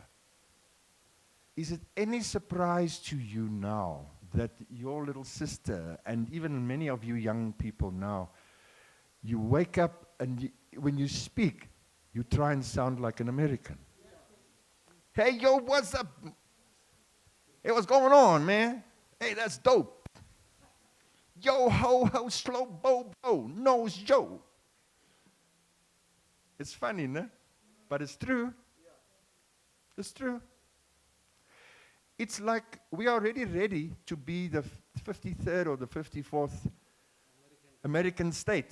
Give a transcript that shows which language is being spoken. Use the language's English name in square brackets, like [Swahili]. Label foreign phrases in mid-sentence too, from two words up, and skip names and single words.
[English] Is it any surprise to you now that your little sister, and even many of you young people now, you wake up and when you speak, you try and sound like an American? Hey, yo, what's up? Hey, what's going on, man? Hey, that's dope. Yo, ho, ho, slow, bo, bo, nose, Joe. It's funny, no? But it's true. It's true. It's like we are already ready to be the 53rd or the 54th American state.